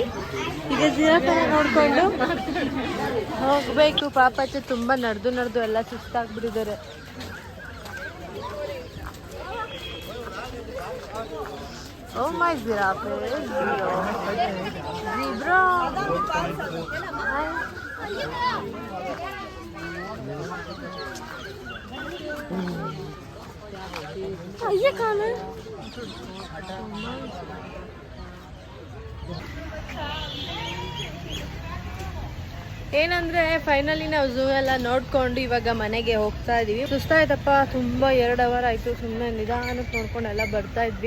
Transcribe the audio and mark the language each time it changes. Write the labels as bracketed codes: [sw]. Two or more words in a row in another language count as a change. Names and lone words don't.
[kn] ಈಗ ಜಿರಾಫೆ ನೋಡ್ಕೊಂಡು ಹೋಗ್ಬೇಕು. ಪಾಪಾಚಿ ತುಂಬಾ ನಡೆದು ಎಲ್ಲ ಸುಸ್ತಾಗ್ಬಿಟ್ಟಿದ್ದಾರೆ. [en] oh my giraffe, zebra. [hi] ये कौन है? [kn] ಏನಂದ್ರೆ ಫೈನಲಿ ನಾವು ಝೂ ಎಲ್ಲ ನೋಡ್ಕೊಂಡು ಇವಾಗ ಮನೆಗೆ ಹೋಗ್ತಾ ಇದೀವಿ. ಸುಸ್ತಾಯ್ತಪ್ಪ ತುಂಬಾ. 2 ಅವರ್ ಆಯ್ತು. ಸುಮ್ಮನೆ ನಿಧಾನಕ್ಕೆ ನೋಡ್ಕೊಂಡು ಎಲ್ಲ ಬರ್ತಾ ಇದ್ವಿ.